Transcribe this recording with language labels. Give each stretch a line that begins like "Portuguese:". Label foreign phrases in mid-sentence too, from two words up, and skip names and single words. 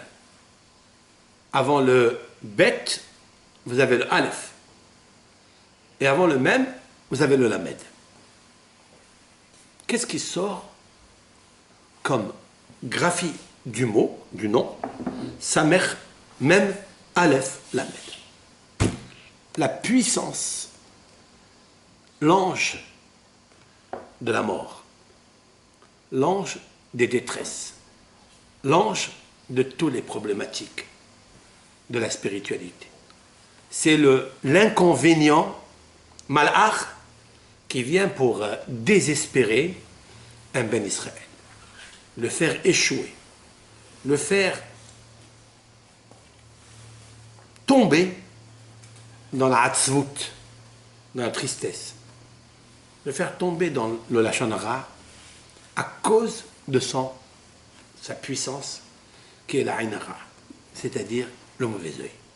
French: Avant le bet, vous avez le alef. Et avant le mem, vous avez le lamed. Qu'est-ce qui sort comme graphie du mot, du nom? Samer,
Hebrew: מם, אלף, למד.
French: La puissance, l'ange de la mort, l'ange des détresses, l'ange de toutes les problématiques de la spiritualité. C'est l'inconvénient, malach, qui vient pour désespérer un
Hebrew: בן ישראל,
French: le faire échouer, le faire tomber dans la hatzvut, dans la tristesse, le faire tomber dans le
Hebrew: לשון הרע
French: à cause de sa puissance qui est la
Hebrew: עין הרע,
French: c'est-à-dire le mauvais œil.